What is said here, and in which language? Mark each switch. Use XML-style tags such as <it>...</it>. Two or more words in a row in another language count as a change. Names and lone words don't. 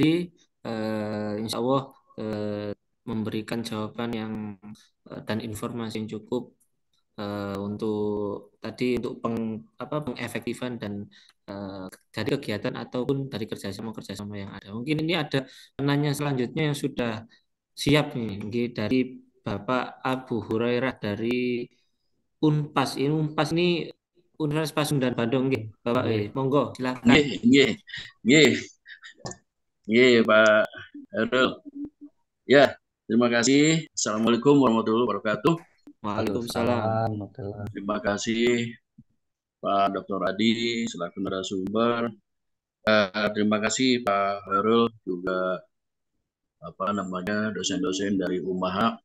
<id>Insya Allah memberikan jawaban yang dan informasi yang cukup untuk tadi untuk pengefektifan dan dari kegiatan ataupun dari kerjasama yang ada. Mungkin ini ada penanya selanjutnya yang sudah siap nih, dari Bapak Abu Hurairah dari Unpas. Ini Unpas ini Universitas Pasundan Bandung, nggih. Bapak, monggo silakan.</id> <jv>Nggih, nggih. Nggih. Nggih, Pak Herul.</jv> <id>Ya, terima kasih.</id> <ar>السلام عليكم ورحمة الله وبركاته. وعليكم السلام.</ar> <id>Terima kasih Pak Dr. Adi selaku narasumber. Terima kasih Pak Herul juga dosen-dosen dari UMAHA.</id>